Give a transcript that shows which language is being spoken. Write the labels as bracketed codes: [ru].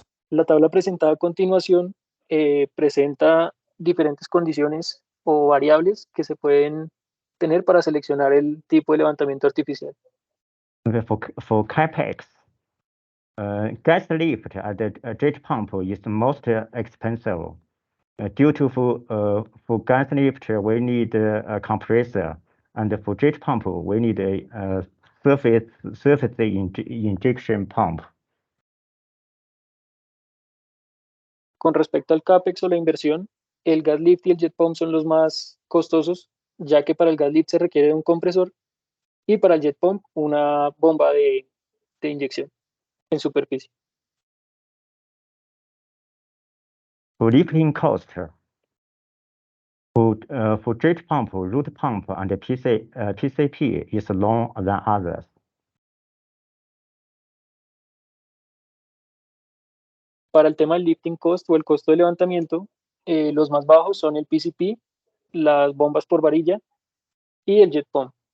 [es] La tabla presentada a continuación presenta diferentes condiciones o variables que se pueden tener para seleccionar el tipo de levantamiento artificial. [en] For CapEx, gas lift at the jet pump is the most expensive. Due to for gas lift, we need a compressor, and for jet pump, we need a surface injection pump. [es] Con respecto al CAPEX o la inversión, el gas lift y el jet pump son los más costosos, ya que para el gas lift se requiere un compresor y para el jet pump una bomba de inyección en superficie. [en] For lifting cost, for jet pump, root pump, and PCP is lower than others. [es] Para el tema del lifting cost o el costo de levantamiento, los más bajos son el PCP, las bombas por varilla y el jet pump.